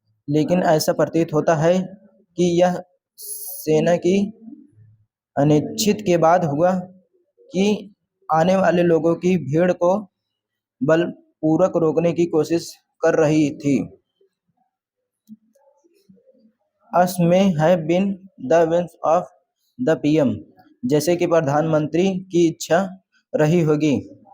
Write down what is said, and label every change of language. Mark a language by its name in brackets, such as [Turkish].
[Hindi] लेकिन ऐसा प्रतीत होता है कि यह सेना की अनिच्छा के बाद हुआ कि आने वाले लोगों की भीड़ को बलपूर्वक रोकने की कोशिश कर रही थी। [English] As may have been the wish of the PM. [Hindi] जैसे कि प्रधानमंत्री की इच्छा रही होगी।